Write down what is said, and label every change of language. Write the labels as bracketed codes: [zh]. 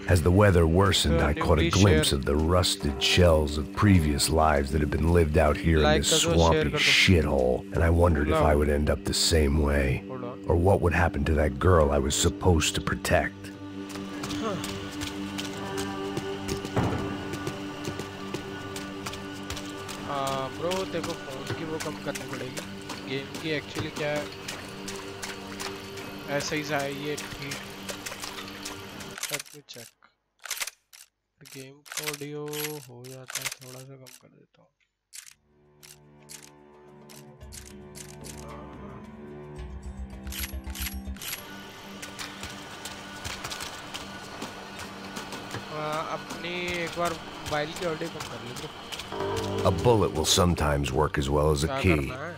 [en] As the weather worsened, I caught a glimpse of the rusted shells of previous lives that had been lived out here in this swampy shithole, and I wondered if I would end up the same way, or what would happen to that girl I was supposed to protect. [hi] Bro देखो phone की वो कम करनी पड़ेगी। Game की actually क्या है, ऐसे ही ये ठीक। चेक गेम ऑडियो हो जाता है, थोड़ा सा कम कर देता हूँ। अपनी एक बार मोबाइल की ऑडियो कम कर ली। [en] A bullet will sometimes work as well as a key.